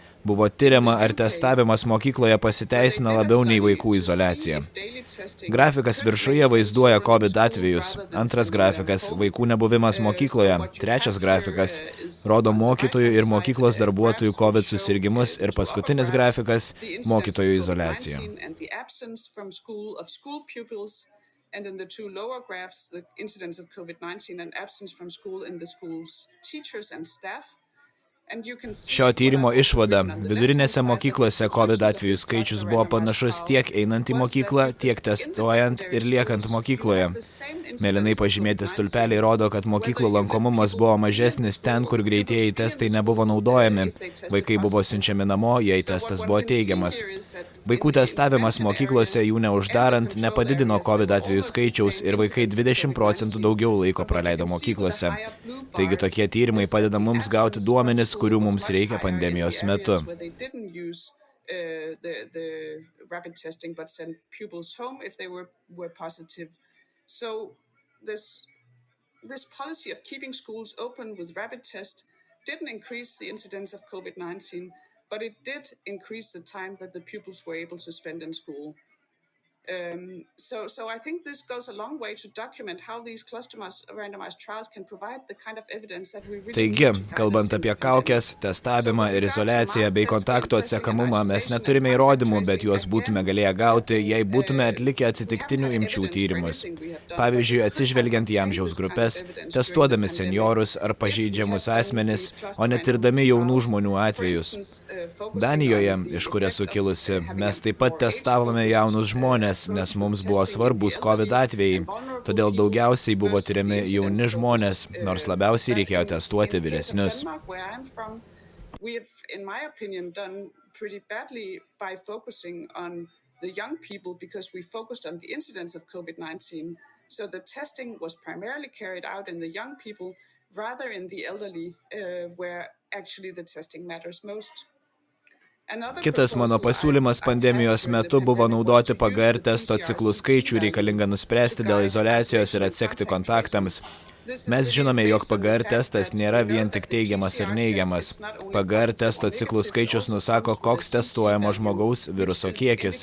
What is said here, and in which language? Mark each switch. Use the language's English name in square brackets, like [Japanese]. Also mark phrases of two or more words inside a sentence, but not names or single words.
[Lithuanian] Buvo tyriama, ar testavimas mokykloje pasiteisina labiau nei vaikų izoliacija. Grafikas viršuje vaizduoja COVID atvejus, antras grafikas – vaikų nebuvimas mokykloje, trečias grafikas – rodo mokytojų ir mokyklos darbuotojų COVID susirgimus ir paskutinis grafikas – mokytojų izoliacija. [English] And in the two lower graphs, the incidence of COVID-19 and absence from school in the school's teachers and staff. [Lithuanian] Šio tyrimo išvada – vidurinėse mokyklose COVID atvejų skaičius buvo panašus tiek einant į mokyklą, tiek testuojant ir liekant mokykloje. Mėlynai pažymėti stulpeliai rodo, kad mokyklų lankomumas buvo mažesnis ten, kur greitieji testai nebuvo naudojami. Vaikai buvo siunčiami namo, jei testas buvo teigiamas. Vaikų testavimas mokyklose jų neuždarant nepadidino COVID atvejų skaičiaus ir vaikai 20% daugiau laiko praleido mokyklose. Taigi tokie tyrimai padeda mums gauti duomenis, kurių mums reikia pandemijos metu. [English] This policy of keeping schools open with rapid test didn't increase the incidence of COVID-19, but it did increase the time that the pupils were able to spend in school. So I think this goes a long way to document how these cluster-randomized trials can provide the kind of evidence that we really [Lithuanian] Taigi, kalbant apie kaukes, testavimą ir izoliaciją bei kontaktų atsekamumą, mes neturime įrodymų, bet juos būtume galėję gauti, jei būtume atlikę atsitiktinių imčių tyrimus. Pavyzdžiui, atsižvelgiant į amžiaus grupės, testuodami seniorus ar pažeidžiamus asmenis, o netirdami jaunų žmonių atvejus. Danijoje, iš kur esu kilusi, mes taip pat testavome jaunus žmonės, nes mums buvo svarbus COVID atvejai, todėl daugiausiai buvo tyriami jauni žmonės, nors labiausiai reikėjo testuoti vyresnius. [English] So the testing was primarily carried out in the young people rather in the elderly, where actually the testing matters most. [Lithuanian] Kitas mano pasiūlymas pandemijos metu buvo naudoti PGR testo ciklų skaičių reikalingą nuspręsti dėl izoliacijos ir atsekti kontaktams. Mes žinome, jog PGR testas nėra vien tik teigiamas ir neigiamas. PGR testo ciklų skaičius nusako, koks testuojamo žmogaus viruso kiekis.